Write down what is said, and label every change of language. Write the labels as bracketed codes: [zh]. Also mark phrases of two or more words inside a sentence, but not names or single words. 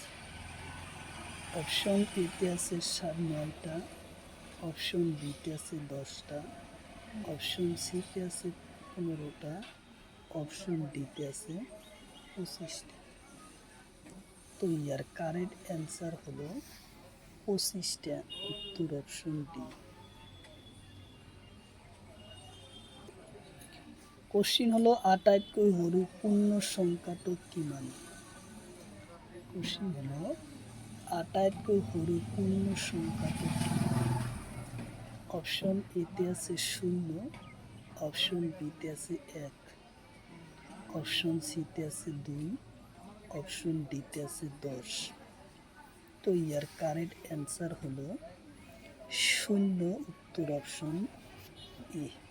[bn] অপশন এতে আছে 9টা, অপশন বিতে আছে 10টা, অপশন সিতে আছে 15টা, অপশন ডিতে আছে 25টা। তো ইয়ার [en] correct answer [bn] হলো 25টা, উত্তর অপশন ডি। কোশ্চিন হলো [as] আটাইতকৈ সৰু পূৰ্ণ সংখ্যাটো কিমান? [bn] কোশ্চিন হলো [as] আটাইতকৈ সৰু পূৰ্ণ সংখ্যাটো কিমান? [bn] অপশন এতে আছে 0, অপশন বিতে আছে 1, অপশন সিতে আছে 2, অপশন ডিতে আছে 10। তো ইয়ার [en] correct answer [bn] হলো 0, উত্তর অপশন এ।